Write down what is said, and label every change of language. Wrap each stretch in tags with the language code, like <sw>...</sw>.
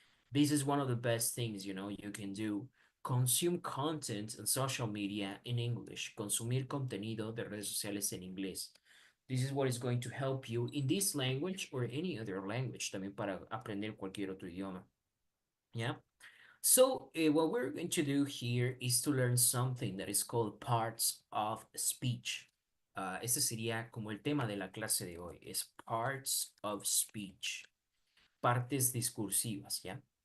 <en>This is one of the best things, you can do. Consume content on social media in English.</en> <es>Consumir contenido de redes sociales en inglés.</es> <en>This is what is going to help you in this language or any other language,</en> <es>también para aprender cualquier otro idioma.</es> <en>Yeah. So, what we're going to do here is to learn something that is called parts of speech.</en> <es>Este sería como el tema de la clase de hoy, es parts of speech, partes discursivas, ¿ya?</es>